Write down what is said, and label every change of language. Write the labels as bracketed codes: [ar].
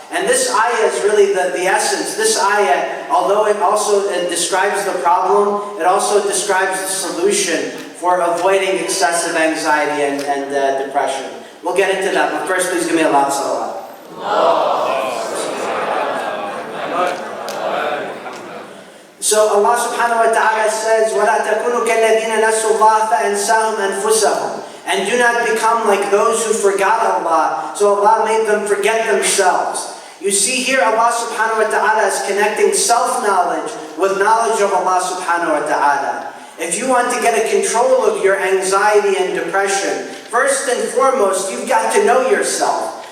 [en] And this ayah is really the essence. This ayah, although it also describes the problem, it also describes the solution for avoiding excessive anxiety and depression. We'll get into that, but first please give me a lot of salawat. So Allah subhanahu wa ta'ala says, [ar] وَلَا تَكُونُوا كَالَّذِينَ نَسُوا اللَّهَ فَأَنْسَاهُمْ أَنفُسَهُمْ. [en] And do not become like those who forgot Allah, so Allah made them forget themselves. You see here Allah subhanahu wa ta'ala is connecting self-knowledge with knowledge of Allah subhanahu wa ta'ala. If you want to get a control of your anxiety and depression, first and foremost, you've got to know yourself.